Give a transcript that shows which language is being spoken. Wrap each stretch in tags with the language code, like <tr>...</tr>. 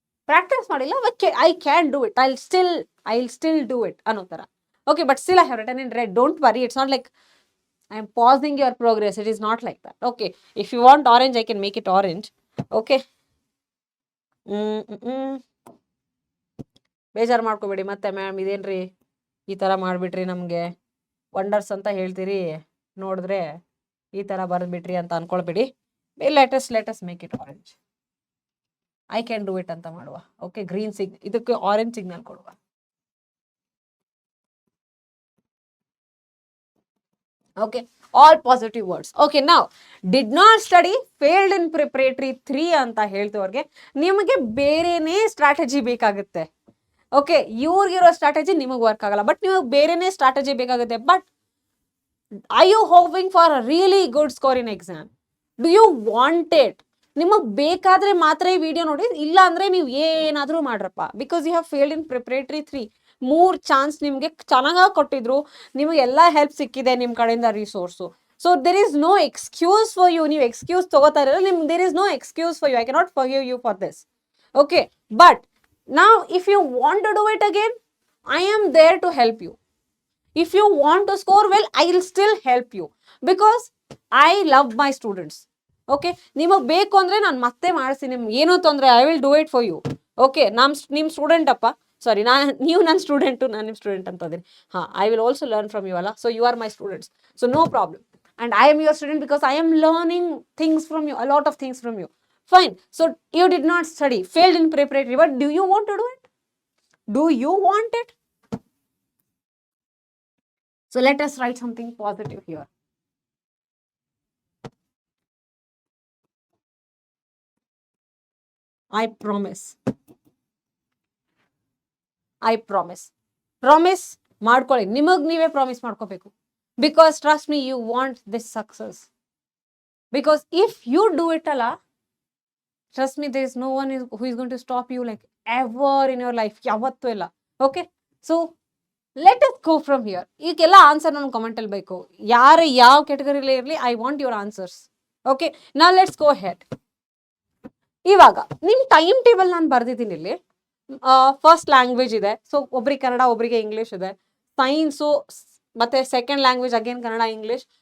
<en>Practice ಮಾಡಿಲ್ಲ, but I can do it. I'll still do it.</en> <kn>ಅನ್ನೋ ತರ.</kn> <en>Okay, but still I have written in red. Don't worry. It's not like I'm pausing your progress. It is not like that. Okay. If you want orange, I can make it orange. Okay.</en> <kn>ಬೇಜಾರು ಮಾಡ್ಕೋಬೇಡಿ ಮತ್ತೆ, ma'am ಇದೇನ್ರಿ ಈ ಥರ ಮಾಡಿಬಿಟ್ರಿ, ನಮಗೆ wonders ಅಂತ ಹೇಳ್ತೀರಿ, ನೋಡಿದ್ರೆ ಈ ಥರ ಬರೆದ್ಬಿಟ್ರಿ ಅಂತ ಅನ್ಕೊಳ್ಬೇಡಿ.</kn> <en>Let us make it orange. I can do it</en> <kn>ಅಂತ ಮಾಡುವ. ಓಕೆ, ಗ್ರೀನ್ ಇದಕ್ಕೆ ಆರೆಂಜ್ ಸಿಗ್ನಲ್ ಕೊಡುವ.</kn> <en>Okay, all positive words. Okay, now did not study, failed in preparatory 3</en> <kn>ಅಂತ ಹೇಳ್ತವ್ರಿಗೆ ನಿಮಗೆ ಬೇರೆನೇ ಸ್ಟ್ರಾಟಜಿ ಬೇಕಾಗುತ್ತೆ. ಓಕೆ, ಇವ್ರಿಗಿರೋ ಸ್ಟ್ರಾಟಜಿ ನಿಮಗೆ ವರ್ಕ್ ಆಗಲ್ಲ, ಬಟ್ ನಿಮಗೆ ಬೇರೆನೇ ಸ್ಟ್ರಾಟಜಿ ಬೇಕಾಗುತ್ತೆ.</kn> <en>But I you hoping for a really good score in exam? Do you want it?</en> <kn>ನಿಮಗೆ ಬೇಕಾದ್ರೆ ಮಾತ್ರ ಈ ವಿಡಿಯೋ ನೋಡಿ, ಇಲ್ಲ ಅಂದ್ರೆ ನೀವು ಏನಾದರೂ ಮಾಡ್ರಪ್ಪ.</kn> <en>Because you have failed in preparatory 3.</en> <kn>3 chance ನಿಮಗೆ ಚೆನ್ನಾಗಿ ಕೊಟ್ಟಿದ್ರು, ನಿಮಗೆ ಎಲ್ಲ ಹೆಲ್ಪ್ ಸಿಕ್ಕಿದೆ ನಿಮ್ಮ ಕಡೆಯಿಂದ resource.</kn> <en>So there is no excuse for you.</en> <kn>ನೀವು ಎಕ್ಸ್ಕ್ಯೂಸ್ ತಗೋತಾ ಇರಲ್ಲ, ನಿಮ್ಗೆ</kn> <en>There is no excuse for you. I cannot forgive you for this. Okay, but now if you want to do it again, I am there to help you. If you want to score well, I will still help you because I love my students.</en> <kn>Okay, ನಿಮಗೆ ಬೇಕು ಅಂದ್ರೆ ನಾನು ಮತ್ತೆ ಮಾಡಿಸ್ತೀನಿ, ನಿಮ್ಗೆ ಏನೋ ತೊಂದರೆ,</kn> <en>I will do it for you.</en> <kn>Okay, ನಿಮ್ಮ ಸ್ಟೂಡೆಂಟ್ ಅಪ್ಪ, ಸಾರಿ, ನೀವು ನನ್ನ ಸ್ಟೂಡೆಂಟು, ನಾನು ನಿಮ್ಮ ಸ್ಟೂಡೆಂಟ್ ಅಂತ ಇದೀನಿ.</kn> <en>I will also learn from you ಅಲ್ಲ. So you are my students, so no problem. And I am your student because I am learning things from you, a lot of things from you. Fine. So you did not study, failed in preparatory, but do you want to do it? Do you want it? So let us write something positive here. I promise. I promise.</en> <kn>Promise ಮಾಡ್ಕೊಳ್ಳಿ, ನಿಮಗೆ ನೀವೇ promise ಮಾಡ್ಕೋಬೇಕು.</kn> <en>Because trust me, you want this success. Because if you do it ಅಲ್ಲ, trust me, there is no one who is going to stop you like ever in your life.</en> <kn>ಯಾವತ್ತೂ ಇಲ್ಲ.</kn> <en>Okay, so let us go from here.</en> <kn>ಈಗೆಲ್ಲ answer ನನ್ನ ಕಮೆಂಟಲ್ಲಿ ಬೇಕು. ಯಾರು ಯಾವ ಕ್ಯಾಟಗರಿಲೇ ಇರಲಿ,</kn> <en>I want your answers. Okay, ನಾ let's go head.</en> <kn>ಇವಾಗ ನಿಮ್ಮ ಟೈಮ್ ಟೇಬಲ್ ನಾನು ಬರ್ದಿದ್ದೀನಿ ಇಲ್ಲಿ. ಫಸ್ಟ್ ಲ್ಯಾಂಗ್ವೇಜ್ ಇದೆ, ಸೊ ಒಬ್ರಿಗೆ ಕನ್ನಡ, ಒಬ್ರಿಗೆ ಇಂಗ್ಲೀಷ್ ಇದೆ. ಸೈನ್ಸು ಮತ್ತೆ second language again Kannada English.</kn>